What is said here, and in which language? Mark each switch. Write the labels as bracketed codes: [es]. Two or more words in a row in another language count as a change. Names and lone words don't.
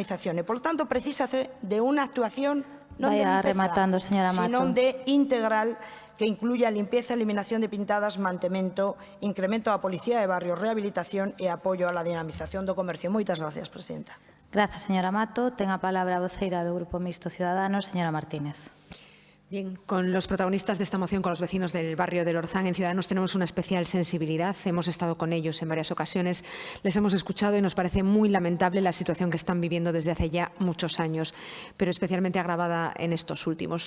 [gl] E, polo tanto, precísase de unha actuación non de limpeza, sino de integral que [es] incluya limpieza, [gl] eliminación de pintadas, mantemento, incremento da policía de barrio, rehabilitación e apoio á dinamización do comercio. Moitas gracias, presidenta. Grazas, señora Mato. Ten a palabra a voceira do Grupo Mixto Ciudadanos, señora Martínez. [es] Bien, con los protagonistas de esta moción, con los vecinos del barrio del Orzán, en Ciudadanos tenemos una especial sensibilidad. Hemos estado con ellos en varias ocasiones, les hemos escuchado y nos parece muy lamentable la situación que están viviendo desde hace ya muchos años, pero especialmente agravada en estos últimos.